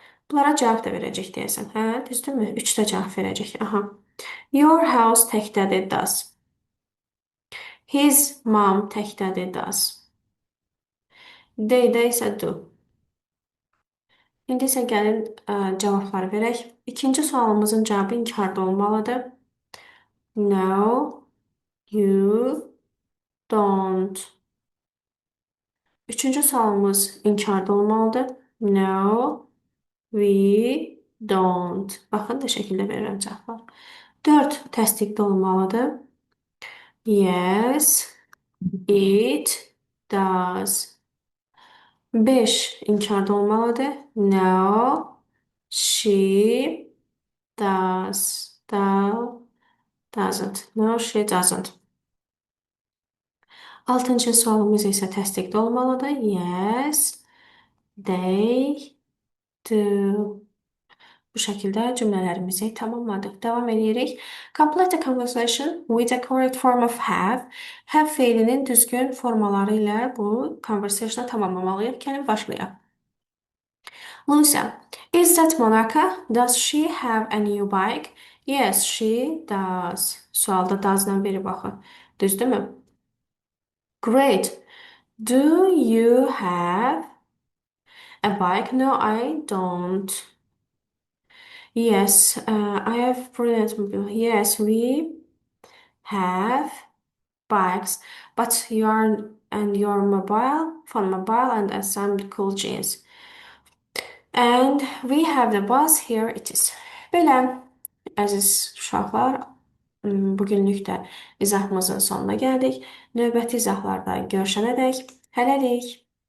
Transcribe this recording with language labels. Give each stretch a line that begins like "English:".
Azerbaijani: Bunlara cavab da verəcək deyəsən. Hə, düzdürmü? 3 də cavab verəcək. Aha.
English: Your house
Azerbaijani: təkdədir
English: does. His mom təkdədir does. They-də
Azerbaijani: isə
English: do.
Azerbaijani: İndi isə gəlin cavabları verək. İkinci sualımızın cavabı inkarda olmalıdır.
English: No, you don't.
Azerbaijani: Üçüncü sualımız inkarda olmalıdır.
English: No, we don't.
Azerbaijani: Baxın da şəkildə verirəm cavablar. 4 təsdiqdə olmalıdır.
English: Yes, it does. 5
Azerbaijani: inkarda olmalıdır.
English: No, she doesn't. No, she doesn't.
Azerbaijani: Altıncı sualımız isə təsdiqdə olmalıdır.
English: Yes, they do.
Azerbaijani: Bu şəkildə cümlələrimizi tamamladıq. Davam edirik.
English: Complete a conversation with the correct form of have.
Azerbaijani: Have feilinin düzgün formaları ilə bu conversationu tamamlamalıyıq. Gəlin başlayaq.
English: Lucia, is that Monica? Does she have a new bike? Yes, she does.
Azerbaijani: Sualda does-dan beri baxın. Düzdürmü?
English: Great. Do you have a bike? No, I don't. Yes, I have brilliant mobile. Yes, we have bikes, but your mobile phone mobile and some cool jeans. And we have the bus here it is.
Azerbaijani: Belə, əziz uşaqlar, bugünlük də izahımızın sonuna gəldik. Növbəti izahlarda görüşənədək hələlik.